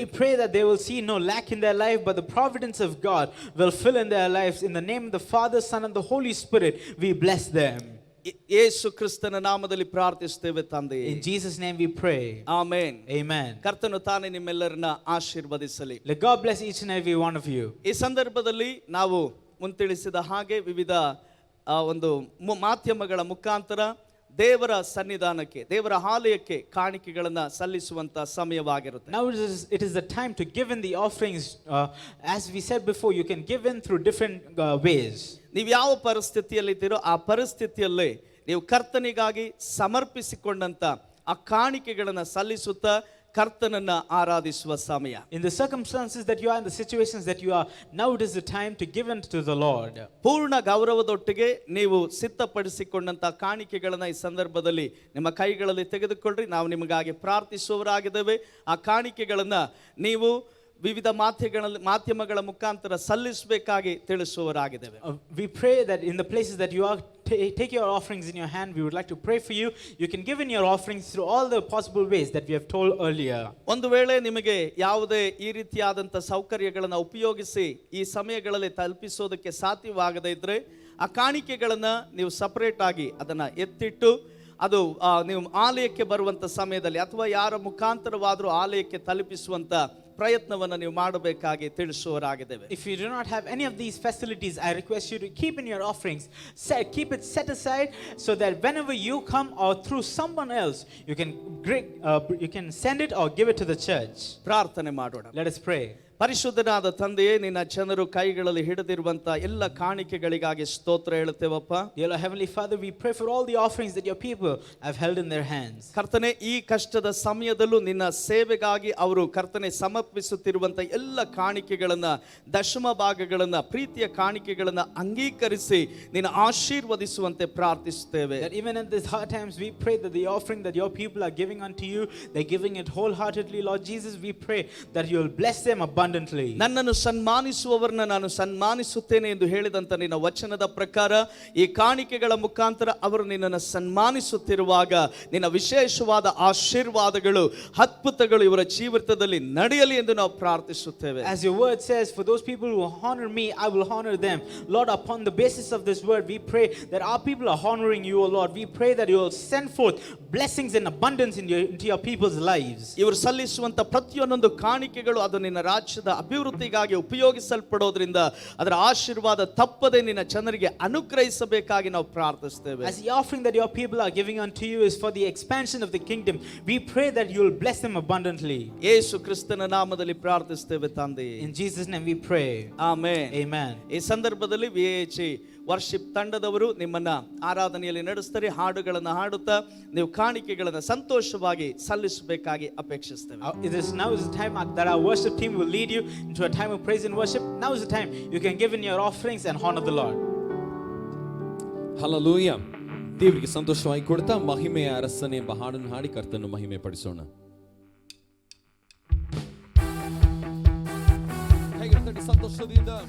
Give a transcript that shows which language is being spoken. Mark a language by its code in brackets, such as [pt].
[en] We pray that they will see no lack in their life, but the providence of God will fill in their lives. In the name of the Father, Son and the Holy Spirit, we bless them. [kn] ಯೇಸು ಕ್ರಿಸ್ತನ ನಾಮದಲ್ಲಿ ಪ್ರಾರ್ಥಿಸುತ್ತೇವೆ ತಂದೆ. [en] In Jesus' name we pray. [kn] Amen. [en] Amen. [kn] ಕರ್ತನು ತಾನೇ ನಿಮ್ಮೆಲ್ಲರನ್ನ ಆಶೀರ್ವದಿಸಲಿ. [en] Let God bless each and every one of you. [kn] ಈ ಸಂದರ್ಭದಲ್ಲಿ ನಾವು ಮುಂತಿಳಿಸಿದ ಹಾಗೆ ವಿವಿಧ ಒಂದು ಮಾಧ್ಯಮಗಳ ಮುಖಾಂತರ ದೇವರ ಸನ್ನಿಧಾನಕ್ಕೆ, ದೇವರ ಆಲಯಕ್ಕೆ ಕಾಣಿಕೆಗಳನ್ನು ಸಲ್ಲಿಸುವಂತ ಸಮಯವಾಗಿರುತ್ತೆ. [en] Now it is the time to give in the offerings. As we said before, you can give in through different ways. [kn] ನೀವು ಯಾವ ಪರಿಸ್ಥಿತಿಯಲ್ಲಿದ್ದೀರೋ ಆ ಪರಿಸ್ಥಿತಿಯಲ್ಲೇ ನೀವು ಕರ್ತನಿಗಾಗಿ ಸಮರ್ಪಿಸಿಕೊಂಡಂತ ಆ ಕಾಣಿಕೆಗಳನ್ನು ಸಲ್ಲಿಸುತ್ತಾ ಕರ್ತನನ್ನ ಆರಾಧಿಸುವ ಸಮಯ. [en] In the circumstances that you are, in the situations that you are, now it is the time to give unto the Lord. [kn] ಪೂರ್ಣ ಗೌರವದೊಟ್ಟಿಗೆ ನೀವು ಸಿದ್ಧಪಡಿಸಿಕೊಂಡಂತ ಕಾಣಿಕೆಗಳನ್ನು ಈ ಸಂದರ್ಭದಲ್ಲಿ ನಿಮ್ಮ ಕೈಗಳಲ್ಲಿ ತೆಗೆದುಕೊಳ್ಳ್ರಿ. ನಾವು ನಿಮಗಾಗಿ ಪ್ರಾರ್ಥಿಸುವವರಾಗಿದ್ದೇವೆ. ಆ ಕಾಣಿಕೆಗಳನ್ನು ನೀವು ವಿವಿಧ ಮಾಧ್ಯಮಗಳ ಮುಖಾಂತರ ಸಲ್ಲಿಸಬೇಕಾಗಿ ತಿಳಿಸುವವರಾಗಿದ್ದೇವೆ. [en] We pray that in the places that you are take your offerings in your hand, we would like to pray for you. You can give in your offerings through all the possible ways that we have told earlier. [kn] ಒಂದು ವೇಳೆ ನಿಮಗೆ ಯಾವುದೇ ಈ ರೀತಿಯಾದಂಥ ಸೌಕರ್ಯಗಳನ್ನು ಉಪಯೋಗಿಸಿ ಈ ಸಮಯಗಳಲ್ಲಿ ತಲುಪಿಸೋದಕ್ಕೆ ಸಾಧ್ಯವಾಗದೇ ಇದ್ರೆ ಆ ಕಾಣಿಕೆಗಳನ್ನು ನೀವು ಸಪರೇಟ್ ಆಗಿ ಅದನ್ನು ಎತ್ತಿಟ್ಟು ಅದು ನೀವು ಆಲಯಕ್ಕೆ ಬರುವಂಥ ಸಮಯದಲ್ಲಿ ಅಥವಾ ಯಾರ ಮುಖಾಂತರವಾದರೂ ಆಲಯಕ್ಕೆ ತಲುಪಿಸುವಂಥ ಪ್ರಯತ್ನವನ್ನು ನೀವು ಮಾಡಬೇಕಾಗಿ ತಿಳಿಸುವರಾಗಿದ್ದೇವೆ. [en] If you do not have any of these facilities, I request you to keep in your offerings, keep it set aside so that whenever you come or through someone else, you can send it or give it to the church. [kn] ಪ್ರಾರ್ಥನೆ ಮಾಡೋಣ. [en] Let us pray. [kn] ಪರಿಶುದ್ಧನಾದ ತಂದೆಯೇ, ನಿನ್ನ ಜನರು ಕೈಗಳಲ್ಲಿ ಹಿಡಿದಿರುವಂತ ಎಲ್ಲ ಕಾಣಿಕೆಗಳಿಗಾಗಿ ಸ್ತೋತ್ರ ಹೇಳುತ್ತೇವಪ್ಪ. [en] Dear Lord, Heavenly Father, we pray for all the offerings that your people have held in their hands. [kn] ಕರ್ತನೆ, ಈ ಕಷ್ಟದ ಸಮಯದಲ್ಲೂ ನಿನ್ನ ಸೇವೆಗಾಗಿ ಅವರು ಕರ್ತನೆ ಸಮರ್ಪಿಸುತ್ತಿರುವಂತ ಎಲ್ಲ ಕಾಣಿಕೆಗಳನ್ನ, ದಶಮ ಭಾಗಗಳನ್ನ, ಪ್ರೀತಿಯ ಕಾಣಿಕೆಗಳನ್ನ ಅಂಗೀಕರಿಸಿ ನಿನ್ನ ಆಶೀರ್ವದಿಸುವಂತೆ ಪ್ರಾರ್ಥಿಸುತ್ತೇವೆ. [en] That even in these hard times, we pray that the offering that your people are giving unto you, they're giving it wholeheartedly. Lord Jesus, we pray that you will bless them abundantly. [kn] ನನ್ನನ್ನು ಸನ್ಮಾನಿಸುವವರನ್ನ ನಾನು ಸನ್ಮಾನಿಸುತ್ತೇನೆ ಎಂದು ಹೇಳಿದಂತ ನಿನ್ನ ವಚನದ ಪ್ರಕಾರ ಈ ಕಾಣಿಕೆಗಳ ಮುಖಾಂತರ ಅವರು ನಿನ್ನನ್ನು ಸನ್ಮಾನಿಸುತ್ತಿರುವಾಗ ನಿನ್ನ ವಿಶೇಷವಾದ ಆಶೀರ್ವಾದಗಳು, ಅದ್ಭುತಗಳು ಇವರ ಜೀವಿತದಲ್ಲಿ ನಡೆಯಲಿ ಎಂದು ನಾವು ಪ್ರಾರ್ಥಿಸುತ್ತೇವೆ. [en] As your word says, for those people who honor me, I will honor them. Lord, upon the basis of this word, we pray that our people are honoring you, O Lord. We pray that you will send forth blessings in abundance into your people's lives. [kn] ಇವರು ಸಲ್ಲಿಸುವಂತ ಪ್ರತಿಯೊಂದು ಕಾಣಿಕೆಗಳು ಅದು ನಿನ್ನ ರಾಜ್ಯದ ಅಭಿವೃದ್ಧಿಗಾಗಿ ಉಪಯೋಗಿಸಲ್ಪಡೋದ್ರಿಂದ ಅದರ ಆಶೀರ್ವಾದ ತಪ್ಪದೆ ನಿನ್ನ ಜನರಿಗೆ ಅನುಗ್ರಹಿಸಬೇಕಾಗಿ ನಾವು ಪ್ರಾರ್ಥಿಸುತ್ತೇವೆ. [en] As the offering that your people are giving unto you is for the expansion of the kingdom, we pray that you will bless them abundantly. [kn] ಯೇಸು ಕ್ರಿಸ್ತನ ನಾಮದಲ್ಲಿ ಪ್ರಾರ್ಥಿಸುತ್ತೇವೆ ತಂದೆಯೇ. [en] In Jesus' name we pray. [kn] Amen. [en] Amen. [kn] ಈ ಸಂದರ್ಭದಲ್ಲಿ VHC worship ತಂಡದವರು ನಿಮ್ಮನ್ನ ಆರಾಧನೆಯಲ್ಲಿ ನಡೆಸ್ತಾರೆ. ಹಾಡುಗಳನ್ನು ಹಾಡುತ್ತಾ ನೀವು ಕಾಣಿಕೆಗಳನ್ನು ಸಂತೋಷವಾಗಿ ಸಲ್ಲಿಸಬೇಕಾಗಿ ಅಪೇಕ್ಷಿಸ್ತೇವೆ. [en] It is now is the time that our worship team will lead you into a time of praise and worship. Now is the time you can give in your offerings and honor the Lord. [kn] Hallelujah. ದೇವರಿಗೆ ಸಂತೋಷವಾಗಿ ಕೊಡ್ತಾ ಮಹಿಮೆಯ ಅರಸನೇ ಎಂಬ ಹಾಡನ್ನು ಹಾಡಿ ಕರ್ತನನ್ನು ಮಹಿಮೆ ಪಡಿಸೋಣ. ಹೇಗಿರ್ತಾರೆ ಸಂತೋಷದಿಂದ?